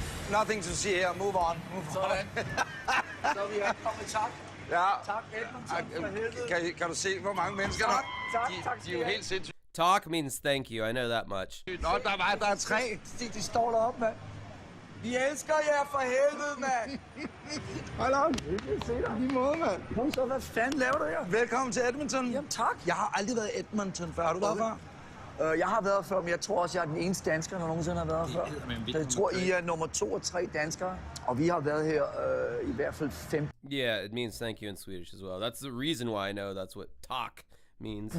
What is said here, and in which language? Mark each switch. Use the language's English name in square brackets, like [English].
[English] Nothing to see here. Move on. [Danish] Sådan. Så vi har kommet tak. Ja. Tak, Edmonton, for helvede. Kan du se, hvor mange mennesker der? Tak. De er jo helt sindssygt. [English] Talk means thank you. I know that much. [Danish] Nå, der er 3. De står deroppe, mand. Vi elsker jer for helvede, mand. [English] Hold on. [Danish] Se dig. Lige måde, mand. Kom så, hvad fanden laver du her? Velkommen til Edmonton. Jamen tak. Jeg har aldrig været i Edmonton før. Har du været før? Jeg har været før, men jeg tror også, jeg er den eneste dansker, der nogensinde har været før. Så jeg tror, I er nummer 2 og 3 danskere. Og vi har været her i hvert fald 5 [English] Yeah, it means thank you in Swedish as well. That's the reason why I know that's what talk means.